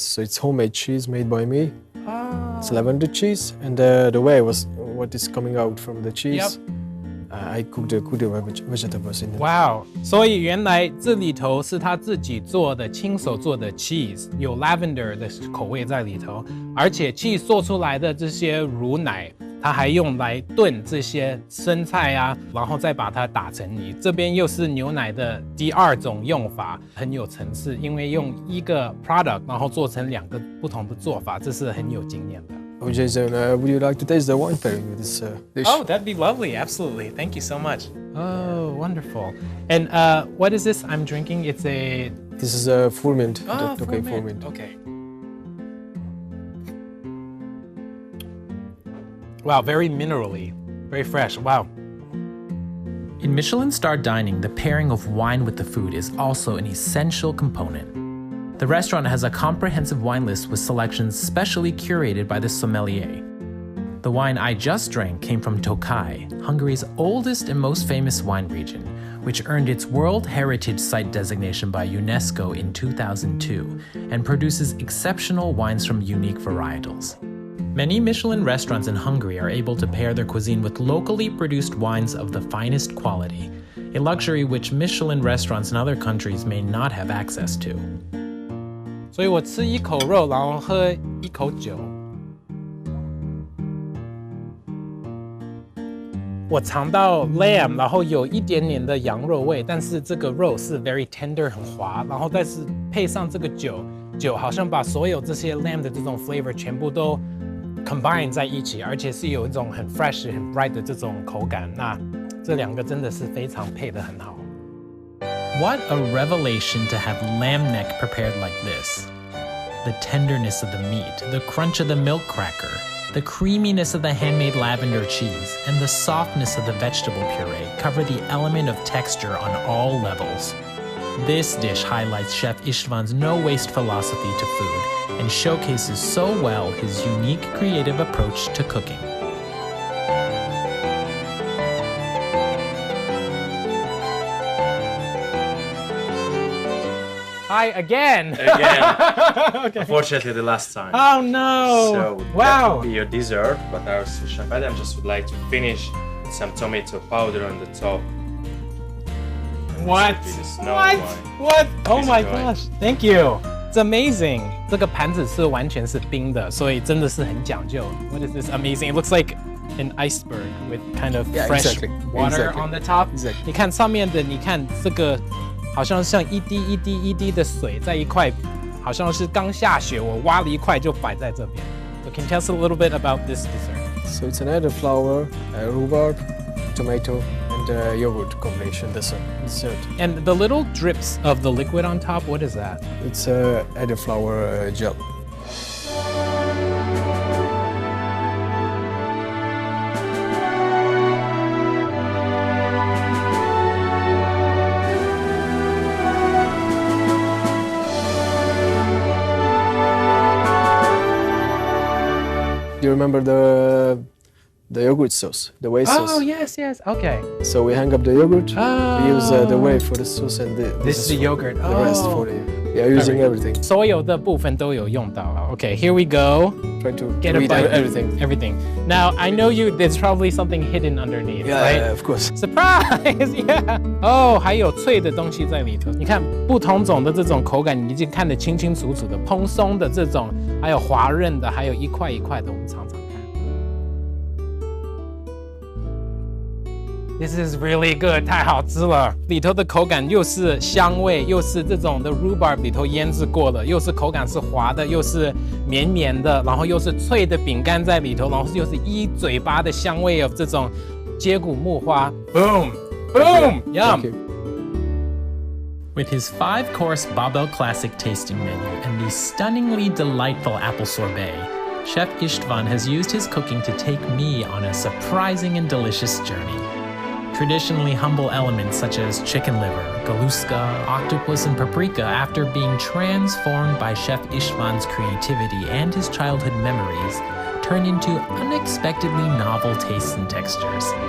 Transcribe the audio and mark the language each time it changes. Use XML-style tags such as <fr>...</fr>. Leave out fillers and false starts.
<en>So it's homemade cheese made by me. It's lavender cheese, and the way was what is coming out from the cheese. I cooked the vegetables in it. Wow！</en> <zh>所以原来这里头是他自己做的，亲手做的 cheese， 有 lavender 的口味在里头，而且 cheese 做出来的这些乳奶，它还用来炖这些生菜啊，然后再把它打成泥。这边又是牛奶的第二种用法，很有层次，因为用一个 product 然后做成两个不同的做法，这是很有经验的。</zh> <en>Oh, Jason, would you like to taste the wine pairing with this dish? Oh, that'd be lovely. Absolutely. Thank you so much. Oh, wonderful. And what is this I'm drinking? It's a... This is a Furmint. Furmint. Furmint. Okay. Wow, very minerally, very fresh. Wow. In Michelin-starred dining, the pairing of wine with the food is also an essential component. The restaurant has a comprehensive wine list with selections specially curated by the sommelier. The wine I just drank came from Tokaj, Hungary's oldest and most famous wine region, which earned its World Heritage Site designation by UNESCO in 2002 and produces exceptional wines from unique varietals. Many Michelin restaurants in Hungary are able to pair their cuisine with locally produced wines of the finest quality, a luxury which Michelin restaurants in other countries may not have access to.</en> <zh>所以我吃一口肉，然后喝一口酒。我尝到 lamb， 然后有一点点的羊肉味，但是这个肉是</zh> <en>very tender</en> <zh>很滑，然后但是配上这个酒好像把所有这些 lamb 的这种 flavor 全部都 combine 在一起，而且是有一种很 fresh 很 bright 的这种口感。那这两个真的是非常配得很好。</zh> <en>What a revelation to have lamb neck prepared like this. The tenderness of the meat, the crunch of the milk cracker, the creaminess of the handmade lavender cheese, and the softness of the vegetable puree cover the element of texture on all levels. This dish highlights Chef István's no-waste philosophy to food and showcases so well his unique creative approach to cooking. Hi again. Okay. Unfortunately, the last time. Oh no! So wow. That would be your dessert, but our sous chef Adam just would like to finish with some tomato powder on the top. What? This would be the snow What? wine. What? Oh my Please enjoy. gosh! Thank you. It's amazing.</en> <zh>这个盘子是完全是冰的，所以真的是很讲究。</zh> <en>What is this amazing? It looks like an iceberg with kind of fresh exactly. water Exactly. on the top. Exactly.</en> <zh>你看上面的，你看这个。好像像一滴一滴一滴的水在一块，好像是刚下雪，我挖了一块就摆在这边。</zh> <en>So can you tell us a little bit about this dessert? So it's an elderflower, rhubarb, tomato, and yogurt combination dessert. And the little drips of the liquid on top, what is that? It's elderflower gel. you remember the yogurt sauce, the whey sauce? Oh, yes, yes. Okay. So we hang up the yogurt. Oh. We use the whey for the sauce, and This is the yogurt. The rest for the. We are using everything.</en> <zh>所有的部分都有用到啊。</zh> <en>Okay, here we go. Try to Get a eat bite. everything. Everything. Now I know there's probably something hidden underneath, right? Yeah, of course. Surprise! Yeah.</en> <zh>哦，还有脆的东西在里头。你看不同种的这种口感，你已经看得清清楚楚的，蓬松的这种，还有滑润的，还有一块一块的，我们尝尝看。</zh> <en>This is really good，</en> <zh>太好吃了。里头的口感又是香味，又是这种的 rhubarb 里头腌制过了，又是口感是滑的，又是绵绵的，然后又是脆的饼干在里头，然后又是一嘴巴的香味of 这种接骨木花。</zh> <en>Boom, boom, yum. With his 5-course Babel Classic tasting menu and the stunningly delightful apple sorbet, Chef István has used his cooking to take me on a surprising and delicious journey. Traditionally humble elements such as chicken liver, galuska, octopus, and paprika, after being transformed by Chef István's creativity and his childhood memories, turn into unexpectedly novel tastes and textures.</en>